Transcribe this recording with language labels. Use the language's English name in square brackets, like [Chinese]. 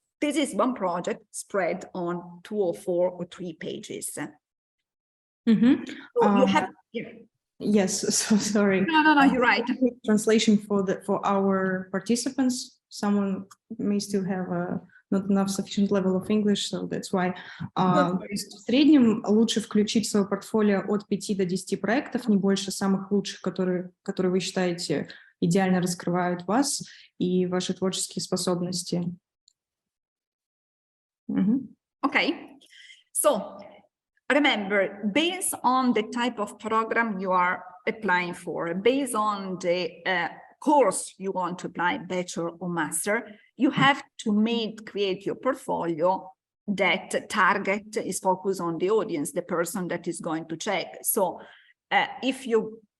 [English] This is one project spread on 2 or 4 or 3 pages. So you have, yes, so sorry. No, you're right. Translation for our participants. Someone may still have not enough sufficient level of English, so that's why. [Russian] В среднем лучше включить в свое портфолио от 5 до 10 проектов, не больше самых лучших, которые вы считаете идеально раскрывают вас и ваши творческие способности. [English] Okay, so remember, based on the type of program you are applying for, based on the course you want to apply, bachelor or master, you have to create your portfolio that target is focused on the audience, the person that is going to check. So if you